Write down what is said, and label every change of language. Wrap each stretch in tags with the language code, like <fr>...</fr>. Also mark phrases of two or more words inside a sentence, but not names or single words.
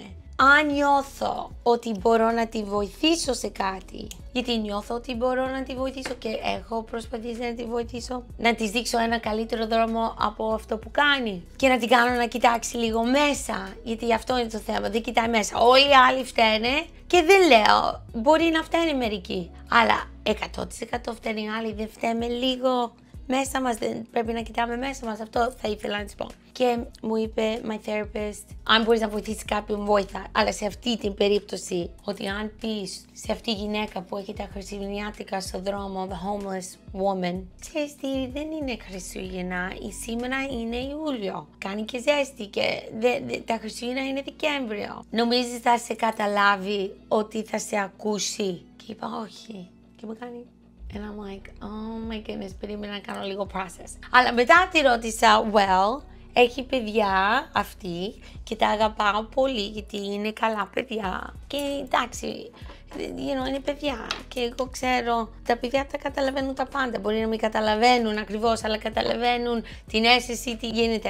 <el>Αν νιώθω ότι μπορώ να τη βοηθήσω σε κάτι, γιατί νιώθω ότι μπορώ να τη βοηθήσω και έχω προσπαθήσει να τη βοηθήσω, να της δείξω ένα καλύτερο δρόμο από αυτό που κάνει και να την κάνω να κοιτάξει λίγο μέσα, γιατί αυτό είναι το θέμα, δεν κοιτάει μέσα. Όλοι οι άλλοι φταίνε και δεν λέω, μπορεί να φταίνε μερικοί, αλλά 100% φταίνε οι άλλοι, δεν φταίμε λίγο μέσα μας, δεν πρέπει να κοιτάμε μέσα μας, αυτό θα ήθελα να της πω. Και μου είπε</el> <en>my therapist,</en> <el>αν μπορείς να βοηθήσεις κάποιον βοήθα, αλλά σε αυτή την περίπτωση, ότι αν πεις σε αυτή η γυναίκα που έχει τα χριστουγεννιάτικα στο δρόμο,</el> <en>the homeless woman,</en> <el>ξέρεις τι, δεν είναι Χριστούγεννα, σήμερα είναι Ιούλιο, κάνει και ζέστη και τα Χριστούγεννα είναι Δεκέμβριο. Νομίζεις θα σε καταλάβει ότι θα σε ακούσει? Και είπα όχι. Και μου κάνει,</el> <en>and I'm like, oh my goodness,</en> <el>περίμενα να κάνω λίγο process. Αλλά μετά τη ρώτησα, well, έχει παιδιά αυτή και τα αγαπάω πολύ γιατί είναι καλά παιδιά. Και εντάξει, είναι παιδιά και εγώ ξέρω, τα παιδιά τα καταλαβαίνουν τα πάντα. Μπορεί να μην καταλαβαίνουν ακριβώς, αλλά καταλαβαίνουν την αίσθηση τι γίνεται.</el>